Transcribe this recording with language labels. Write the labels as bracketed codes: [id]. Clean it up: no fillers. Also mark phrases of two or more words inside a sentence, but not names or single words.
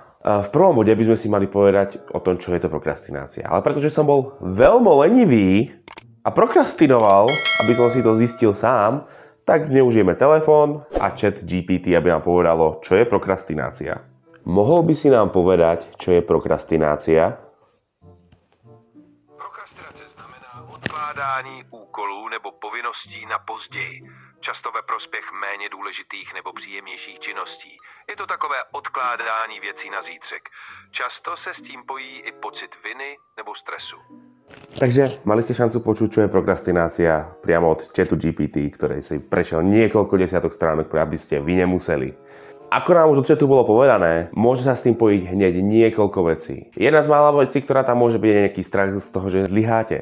[sk] V prvom bode by sme si mali povedať o tom, čo je to prokrastinácia. Ale pretože som bol veľmi lenivý a prokrastinoval, aby som si to zistil sám, tak neužijeme telefón a chat GPT, aby nám povedalo, čo je prokrastinácia. Mohol by si nám povedať, čo je prokrastinácia? [cs] Prokrastinace znamená odkládání úkolů nebo povinností na později, často ve prospěch méně důležitých nebo příjemnějších činností. Je to takové odkládání věcí na zítřek. Často se s tím pojí i pocit viny nebo stresu. [sk] Takže mali ste šancu počuť, čo je prokrastinácia priamo od chatu GPT, ktorej si prešiel niekoľko desiatok stránok, aby ste vy nemuseli. Ako nám už od chatu bolo povedané, môže sa s tým pojiť hneď niekoľko vecí. Jedna z mála vecí, ktorá tam môže byť, je nejaký strach z toho, že zlyháte.